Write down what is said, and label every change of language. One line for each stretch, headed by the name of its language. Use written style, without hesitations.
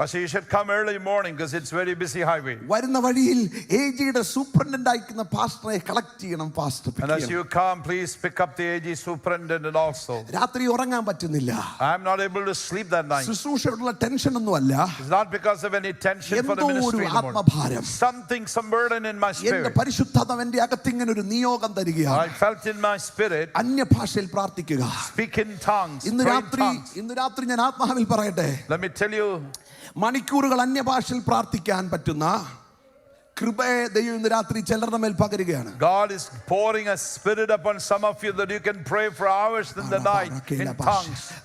English: Pastor, you should come early morning because it's very busy highway.
Malayalam: വരുന്ന വഴിയിൽ AGയുടെ superintendent ആയിരിക്കുന്ന പാസ്റ്ററെ കളക്ട് ചെയ്യണം. Pastor
English: And as you come, please pick up the AG superintendent also.
Malayalam: രാത്രി ഉറങ്ങാൻ പറ്റുന്നില്ല.
English: I am not able to sleep that night.
Malayalam: ശുശ്രൂഷയോടുള്ള tension ഒന്നുമല്ല,
English: It's not because of any tension for the
Malayalam: എന്തോ ഒരു
English: ministry anymore.
Malayalam: ആത്മഭാരം,
English: Some burden in my
Malayalam: എന്റെ
English: spirit.
Malayalam: പരിശുദ്ധാത്മാവ് എന്റെ അകത്ത് ഇങ്ങനെ ഒരു നിയോഗം തരികയാണ്.
English: I felt in my spirit,
Malayalam: അന്യഭാഷയിൽ പ്രാർത്ഥിക്കുക.
English: speak in tongues,
Malayalam: ഇന്ന്
English: pray in tongues.
Malayalam: രാത്രി ഞാൻ ആത്മാവിൽ പറയട്ടെ,
English: Let me tell you,
Malayalam: മണിക്കൂറുകൾ അന്യഭാഷയിൽ പ്രാർത്ഥിക്കാൻ പറ്റുന്ന കൃപയെ ദൈവം ഇന്ന് രാത്രി ചിലരുടെ മേൽ പകരുകയാണ്.
English: God is pouring a spirit upon some of you that you can pray for hours in the night in tongues.